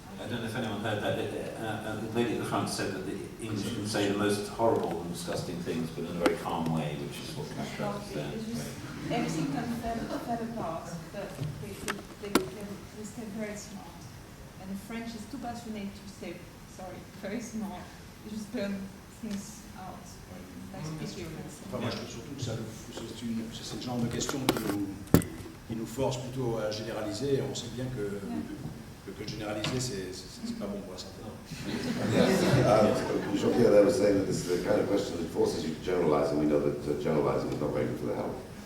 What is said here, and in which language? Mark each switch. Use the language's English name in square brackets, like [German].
[English] I don't know if anyone heard that. The lady at the front said that the English can say the most horrible and disgusting things, but in a very calm way, which is what Castro said. Everything can fall apart, but they stay very smart. And the French is too passionate to stay, very smart. They just burn things out. [French] Enfin, moi, je trouve surtout que c'est le genre de question qui nous force plutôt à généraliser. On sait bien que que généraliser, c'est pas bon pour la santé. [English] Jean-Pierre there was saying that this is the kind of question that forces you to generalise, and we know that generalising is not very good for the health.